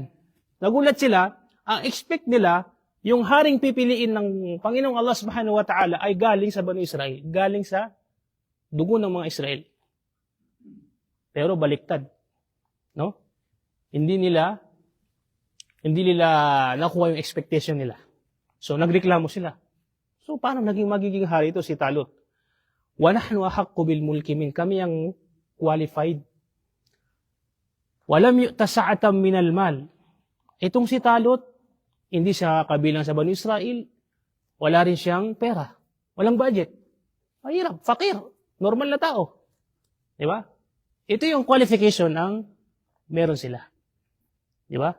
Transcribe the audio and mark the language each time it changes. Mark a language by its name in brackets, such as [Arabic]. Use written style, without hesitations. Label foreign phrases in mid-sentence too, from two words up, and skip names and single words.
[Filipino] Nagulat sila, ang expect nila, yung haring pipiliin ng Panginoong Allah [Arabic] سبحانه وتعالى [Filipino] ay galing sa Banu Israel, galing sa dugo ng mga Israel. Pero baliktad. No? Hindi nila nakuha yung expectation nila. So nagreklamo sila. So paano magiging hari ito si Talut? [Arabic] ونحن أحق بالملك من. [Filipino] Kami ang qualified. [Arabic] ولم يؤت سعة من المال. [Filipino] Itong si Talut, hindi siya kabilang sa Banu Israel. Wala rin siyang pera. Walang budget. Mahirap, fakir, normal na tao. Di ba? Ito yung qualification ang meron sila. Di ba?